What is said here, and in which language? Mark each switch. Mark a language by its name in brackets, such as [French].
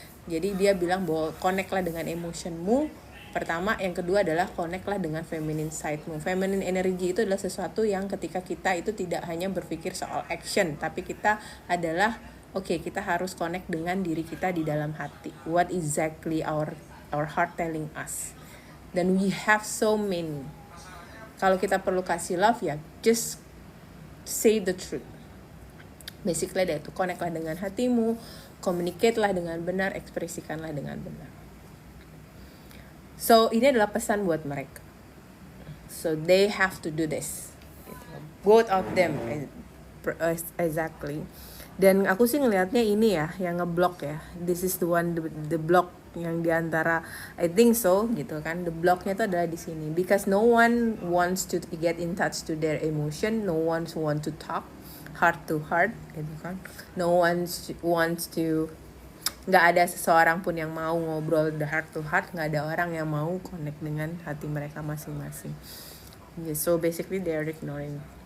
[Indonesian] Jadi dia bilang bahwa connect lah dengan emotionmu. Pertama, yang kedua adalah connect lah dengan feminine side-mu. Feminine energy itu adalah sesuatu yang ketika kita itu tidak hanya berpikir soal action, tapi kita adalah kita harus connect dengan diri kita di dalam hati. [English] What exactly our heart telling us. Dan we have so many. [Indonesian] Kalau kita perlu kasih [English] love ya, just say the truth. [Indonesian] Basically itu connect lah dengan hatimu, communicate lah dengan benar, ekspresikanlah dengan benar. [English] So, [Indonesian] ini adalah pesan buat mereka. [English] So, they have to do this. Both of them, exactly. [Indonesian] Dan aku sih ngelihatnya ini ya, yang ngeblok ya. [English] This is the one, the block [Indonesian] yang diantara, [English] I think so, [Indonesian] gitu kan. [English] The blocknya [Indonesian] itu adalah di sini. [English] Because no one wants to get in touch to their emotion. No one wants to talk heart to heart, [Indonesian] gitu kan. [English] No one wants to, [Indonesian] nggak ada seseorang pun yang mau ngobrol [English] the heart to heart, [Indonesian] nggak ada orang yang mau connect dengan hati mereka masing-masing. [English] So basically they are ignoring.